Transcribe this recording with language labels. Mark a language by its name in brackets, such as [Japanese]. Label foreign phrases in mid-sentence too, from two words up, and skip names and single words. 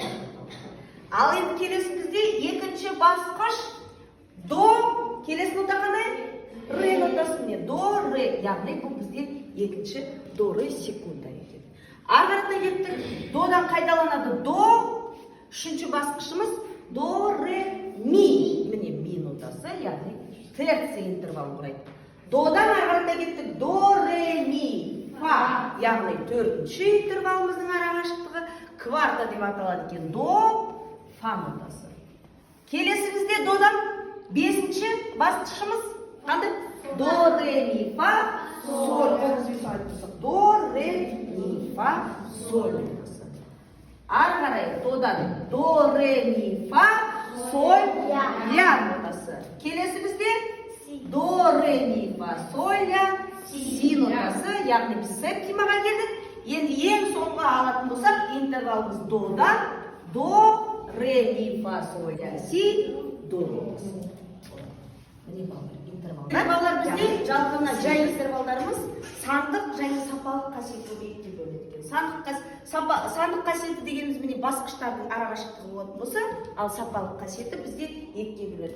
[Kazakh] Ал енді келесі бізде екінші басқыш до, келесі нота қандай? Ре нотасы не? До, ре. Яғни бұл бізде екінші до, ре, секунда екен. Ағыртына кеттік. Додан қайдаланады? До, үшінші басқышымыз до, ре, ми. Міне ми нотасы, яғни терция интервал құрайды. Додан ағыртына кеттік. До, ре, ми. Фа, яғни төртінші интервалымыздың ара қашықтығы кварта деп аталады екен. До, фа нотасы. Келесі бізде додан бесінші басқышымыз қандай? До, ре, ми, фа, соль. До, ре, ми, фа, соль нотасы. Ары қарай додан до, ре, ми, фа, соль, ля нотасы. Келесі бізде до, ре, ми, фа, соль, ля, си нотасы, яғни біз септимаға келдік. Енді ең соңғы алатын болсақ, интервалымыз додан до, ре, ми, фа, соль, ля, си, до нотасы. Интервалдар бізде жалпына жай интервалдарымыз сандық және сапалық қасиеті екіге бөлінеді екен. Сандық қасиеті дегеніміз міне басқыштардың ара қашықтығы болатын болса, ал сапалық қасиеті бізде екіге бөлінеді.